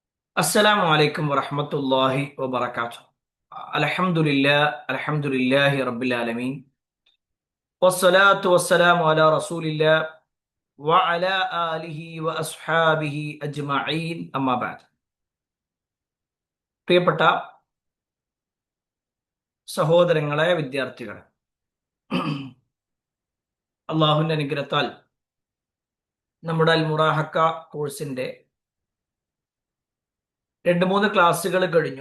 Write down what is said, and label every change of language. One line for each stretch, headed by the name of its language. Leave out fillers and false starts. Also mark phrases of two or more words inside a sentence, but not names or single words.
Arabic: السلام عليكم ورحمة الله وبركاته. الحمد لله رب العالمين والصلاة والسلام على رسول الله وعلى آله وأصحابه أجمعين أما بعد.
Malayalam: പ്രിയപ്പെട്ട സഹോദരങ്ങളെ, വിദ്യാർത്ഥികളെ, അള്ളാഹുവിന്റെ അനുഗ്രഹത്താൽ നമ്മുടെ അൽ മുറാഹക്ക കോഴ്സിന്റെ 2-3 ക്ലാസ്സുകൾ കഴിഞ്ഞു.